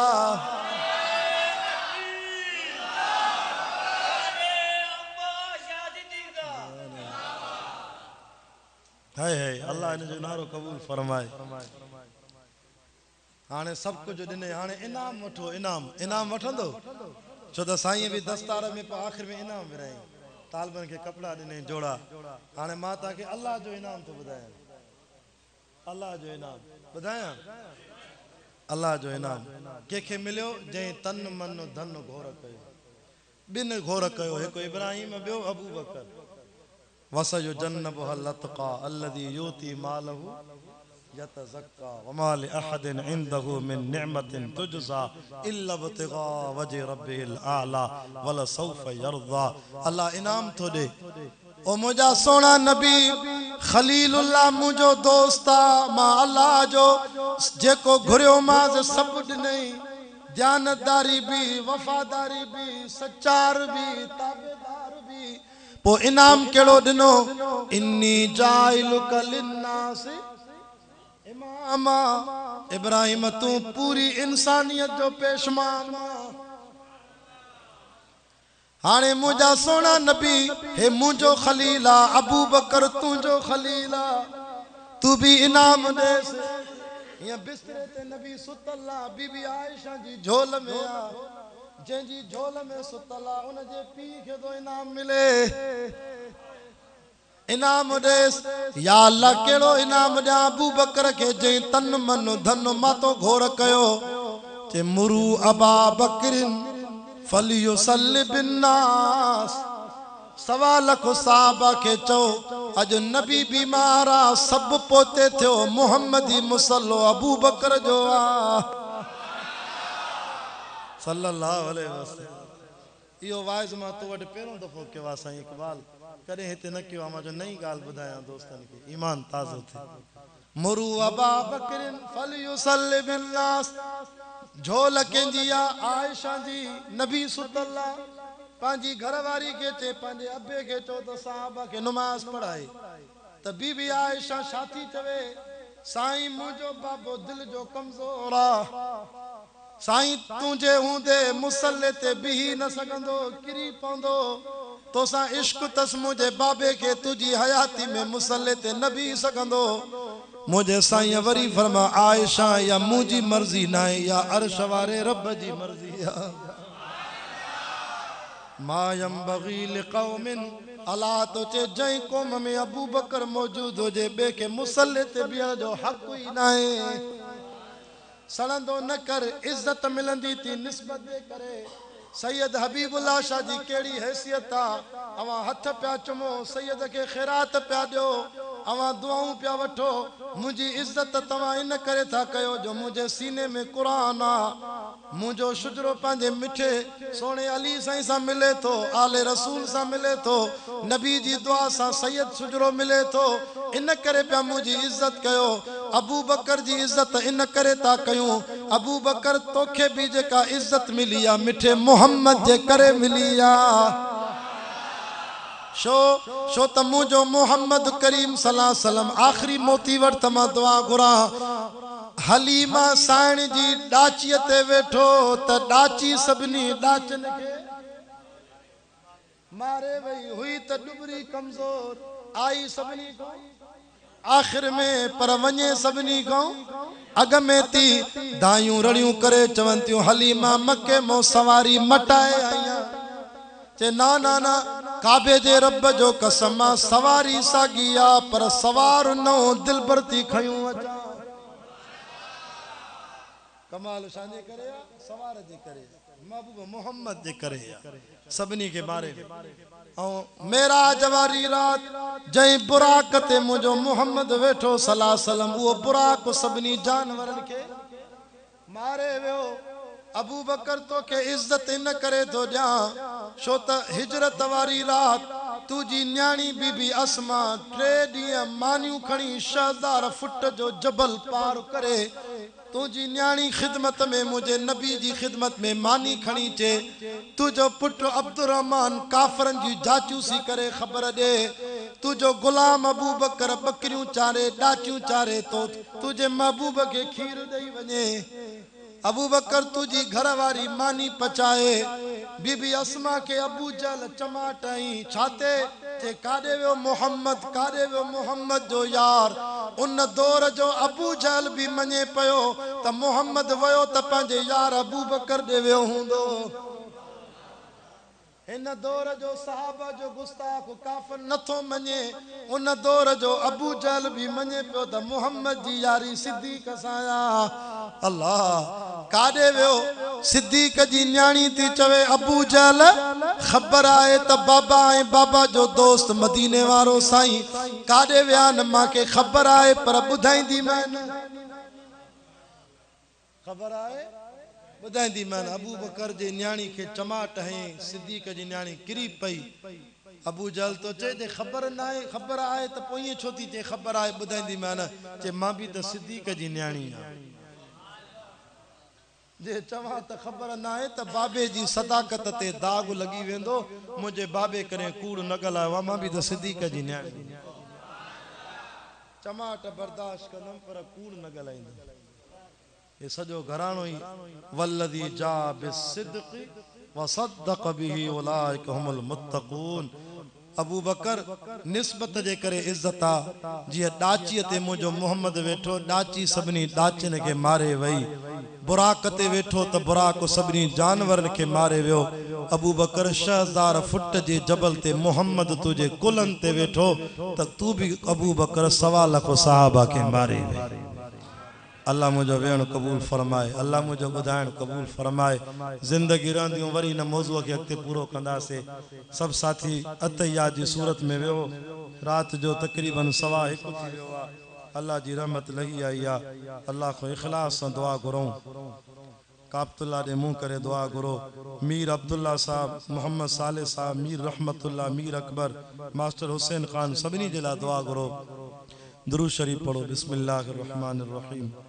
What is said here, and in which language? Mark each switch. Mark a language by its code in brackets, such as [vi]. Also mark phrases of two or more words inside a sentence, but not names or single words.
[sd] है अल्लाह इन जो नारो कबूल फरमाए हाने सब कुछ दिने हाने इनाम वठो इनाम इनाम वठंदो छो त साईं भी दस्तार में आखिर में इनाम विराई तालबन के कपड़ा दिने जोड़ा हाने मां ता के अल्लाह जो इनाम तो बुधाया अल्लाह जो इनाम बुधाया अल्लाह जो इनाम के मिलियो जे तन मन धन घोर कयो बिन घोर कयो एक इब्राहिम बियो अबू बकर [ar] وسي جنبها الأتقى الذي يؤتي ماله يتزكى وما لأحد عنده من نعمة تجزى إلا ابتغاء وجه رب الأعلى ول سوف يرضى [sd] अल्लाह इनाम तो दे ओ मुझा सोना नबी खलीलुल्लाह मुझो दोस्ता मां अल्लाह जो जेको घुरियो माज सब नहीं जानदारी भी वफादारी भी सच्चार भी ताबेदार भी पो इनाम केड़ो दिनो [ar] إني جاعلك للناس إماما [sd] इब्राहिम तू पूरी इंसानियत जो पेशमान हाने मुझा सोना नबी हे मुझो खलीला अबू बकर तुझो खलीला तू भी इनाम दे ये बिस्तरे ते नबी सुतल्ला बीबी आयशा जी झोल में आ जी झोल में सुतला उन जे पी के तो इनाम मिले इनाम देस या अल्लाह केड़ो इनाम दे अबू बकर के जे तन मन धन मा तो घोर कयो ते [ar] مروا أبا بكر فليصل بالناس [sd] सवा लख साहबा के चो अज नबी बीमारा सब पोते थियो मुहम्मदी मुसल्लो अबू बकर जो आ [ar] صلى الله عليه وسلم [sd] यो वाइज मा तो वड पेरो दफो के वा साईं इकबाल करे हेते न कियो मा जो नई गाल बुधाया दोस्तन के ईमान ताजो थे [ar] مروا أبا بكر فليصل بالناس [sd] झोल केंजिया आयशा जी नबी सुतल्ला पांजी घरवारी के चे पांजे अब्बे के चो तो साहबा के नमाज पढ़ाई त बीबी आयशा साथी चवे साईं मुझो बाबो दिल जो कमजोर आ साईं तुझे हूंदे मुसल्ले ते बिही न सघंदो किरी पवंदो तोसां इश्क तस मुझे बाबे के तुझी हयाती में मुसल्ले ते न बीही सघंदो मुझे साईं वरी फरमा आयशा या मुझी मर्जी ना या अर्श वारे रब जी मर्जी आ [ar] ما ينبغي لقوم [sd] अला तो चे जई कौम में अबू बकर मौजूद हो जे बे के मुसल्ले ते बिहण जो हक ही नाहे सड़ंदो न कर इज्जत मिलंदी थी निस्बत दे करे सैयद हबीबुल्लाह शाह जी केड़ी हैसियत आ अवा हथ प्या चुमो सैयद के खैरात प्या दियो अवा दुआऊं प्या वठो मुझी इज्जत तवा इन करे था कयो जो मुझे सीने में कुरान आ मुझो शुजरो पांजे मिठे सोने अली साईं सा मिले तो आले रसूल सा मिले तो नबी जी दुआ सा सैयद शुजरो मिले तो इन करे प्या मुझी इज्जत कयो अबू बकर जी इज्जत इन करे ता कयूं अबू बकर तोखे भी जेका इज्जत मिली आ मिठे मोहम्मद जे करे मिली आ शो त मुझो मोहम्मद करीम [ar] صلى الله عليه وسلم [sd] आखिरी मोती वट मा दुआ घुरा हलीमा साइण जी डाची ते वेठो त डाची सभनी डाचन के मारे वही हुई त डुबरी कमजोर आई सभनी को आखिर में पर वने सभनी को अग में ती दायूं रड़ियूं करे चवंतियूं हलीमा मक्के मो सवारी मटाए आया चे ना ना ना काबे जे रब जो कसम सवारी सागिया पर सवार नो दिल भरती खयूं अचा कमाल शाने करे सवार जे करे महबूब मोहम्मद जे करे सबनी के बारे में मेरा जवारी रात जय बुराक ते मुझो मोहम्मद वेठो [ar] صلى الله عليه وسلم [sd] वो बुराक सबनी जानवरन के मारे वियो अबू बकर तो के इज्जत न करे तो जा छो त हिजरत वारी रात तुजी न्याणी बीबी अस्मा 3 ॾींहं मानियूं खणी 6000 फुट जो जबल पार करे तुझी न्याणी खिदमत में मुझे नबी जी खिदमत में मानी खणी चे तुझो पुट अब्दुर्रहमान काफरन जी जाचूसी करे खबर दे तुझो गुलाम अबू बकर बकरियों चारे डाचियों चारे तो तुझे महबूब के खीर दई वने अबू बकर तुझी घरवारी मानी पचाए बीबी अस्मा के अबू जल चमाटाई छाते चे कादे वो मोहम्मद जो यार उन दौर जो अबू जल भी मने पयो त मोहम्मद वयो त पंजे यार अबू बकर दे वियो हुंदो इन दौर जो सहाबा जो गुस्ताख काफर नथो मने उन दौर जो अबू जहल भी मने पियो त मोहम्मद जी यारी सिद्दीक साया अल्लाह काडे वियो सिद्दीक जी न्याणी थी चवे अबू जहल खबर आए त बाबा जो दोस्त मदीने वारो साईं काडे विया न माके खबर आए पर बुधाईंदी मैं खबर आए बुधाईंदी मैं अबू बकर जे न्याणी के चमाट है सिद्दीक जी न्याणी किरी पई अबू जहल तो चे जे खबर ना है खबर आए त पोई छोती चे खबर आए बुधाईंदी मैं चे मां भी त सिद्दीक जी न्याणी आ जे चवा त खबर ना है त बाबे जी सदाकत ते दाग लगी वेंदो मुझे बाबे करे कूड़ न गलायो मां भी त सिद्दीक जी न्याणी चमाट बर्दाश्त कंदम पर कूड़ न गलाईंदो ये सजो घरानो ही [ar] والذي جاء بالصدق وصدق به أولئك هم المتقون [sd] अबू बकर निस्बत जे करे इज्जता जी डाची ते मुझो मोहम्मद वेठो डाची सबनी डाचन के मारे वई बुराक ते वेठो त बुराक सबनी जानवर के मारे वियो अबू बकर 6000 फुट जे जबल ते मोहम्मद तुझे कुलन ते वेठो त तू भी अबू बकर 1.25 लाख सहाबा के मारे वई अल्लाह मुझो वेण कबूल फरमाए अल्लाह मुझो बुधाइण कबूल फरमाए जिंदगी रहंदियूं वरी न मौजूअ के अॻिते पूरो कंदासे सब साथी अतैया जी सूरत में वियो रात जो तकरीबन 1:15 थी वियो अल्लाह जी रहमत लगी आई अल्लाह को इखलास से दुआ घुरूं काबतुल्ला दे मुंह करे दुआ घुरो मीर अब्दुल्ला साहब मोहम्मद साले साहब मीर रहमतुल्ला मीर अकबर मास्टर हुसैन खान सबनी जे ला दुआ घुरो दुरूद शरीफ पढ़ो [ar] بسم الله الرحمن الرحيم